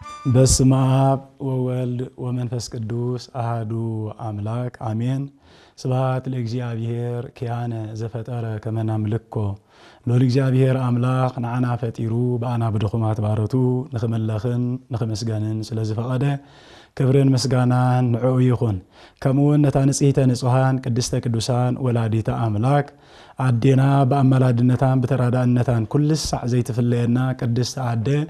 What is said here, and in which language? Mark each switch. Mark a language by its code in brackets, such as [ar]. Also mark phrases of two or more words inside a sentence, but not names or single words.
[gez] በስመ አብ ወወልድ ወመንፈስ ቅዱስ አሐዱ አምላክ አሜን። ስብሐት ለእግዚአብሔር ኪያነ ዘፈጠረ ከመ ናምልኮ [ti] ሎል እግዚአብሔር አምላክ ንዓና ፈጢሩ በአና ብድኹማት ባረቱ ንኽመለኽን ንኽመስገንን ስለዝፈቐደ ክብርን ምስጋናን ንዑ ይኹን። ከምኡውን ነታ [gez] ንጽሕተ ንጹሓን ቅድስተ ቅዱሳን ወላዲተ አምላክ [ti] አዴና በአመላድነታን በተራዳእነታን ኩልስ ሳዕ ዘይትፍለየና ቅድስተ አደ